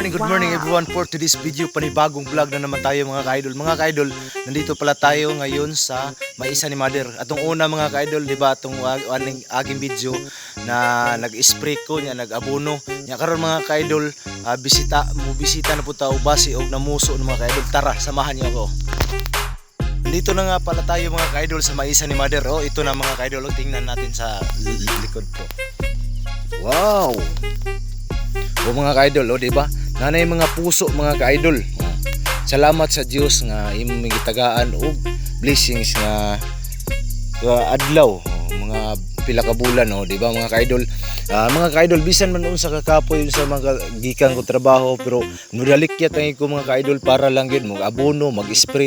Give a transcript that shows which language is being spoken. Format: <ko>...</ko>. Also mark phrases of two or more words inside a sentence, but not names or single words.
<en>good morning everyone. For today's video,</en> <tl>panibagong vlog na naman tayo mga ka-idol. Mga ka-idol, nandito pala tayo ngayon sa Maisa ni Mother.</tl> <ceb>Atong una mga ka-idol, di ba, atong aging video na nag-spray ko, nag-abono. Nya karon mga ka-idol,</ceb> <tl>bisita na po tayo basi og namuso ng mga ka-idol. Tara, samahan niyo ako. Nandito na nga pala tayo mga ka-idol sa Maisa ni Mother. Oh, ito na mga ka-idol, tingnan natin sa likod ko. Wow! O mga ka-idol, o diba?</tl> <ceb>Nanay mga puso mga ka-idol. Salamat sa Dios nga imong gitagaan og blessings nga adlaw, mga pila ka bulan, o diba mga ka-idol? Mga ka-idol, bisan man unsa ka kapoy sa mga gikan ko trabaho, pero nudalikyat ang ko mga ka-idol para lang gyud mag abono, mag-spray.</ceb>